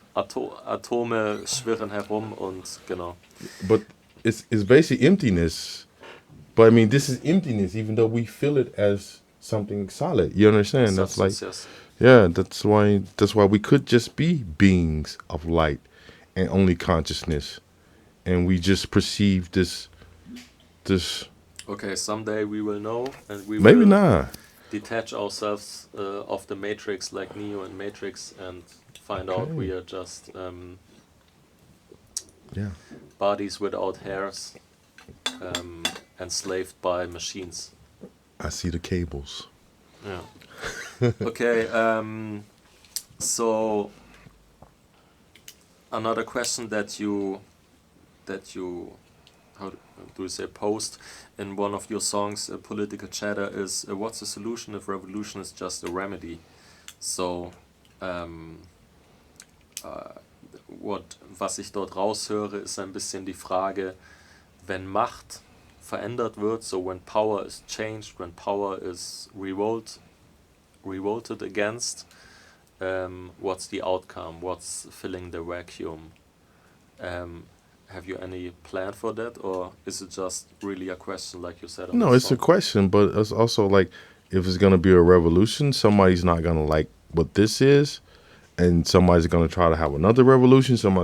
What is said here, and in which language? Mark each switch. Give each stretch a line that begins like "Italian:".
German: Atome schwirren herum und genau.
English: but it's basically emptiness. But I mean, this is emptiness, even though we feel it as something solid. You understand? That's like, Substance, yes. yeah, that's why we could just be beings of light and only consciousness, and we just perceive this. Okay, someday we will know, and we Maybe will not. detach ourselves of the Matrix, like Neo and Matrix, and find out we are just Yeah. bodies without hairs, enslaved by machines. I see the cables. Yeah. Okay. So another question that you how do you say post in one of your songs, Political Chatter, is what's the solution if revolution is just a remedy?
German: So was ich dort raushöre, ist ein bisschen die Frage, wenn Macht verändert wird,
English: so when power is changed, when power is revolted against, what's the outcome? What's filling the vacuum? Have you any plan for that, or is it just really a question, like you said? No, it's a question, but it's also like if it's gonna be a revolution, somebody's not gonna like what this is, and somebody's gonna try to have another revolution.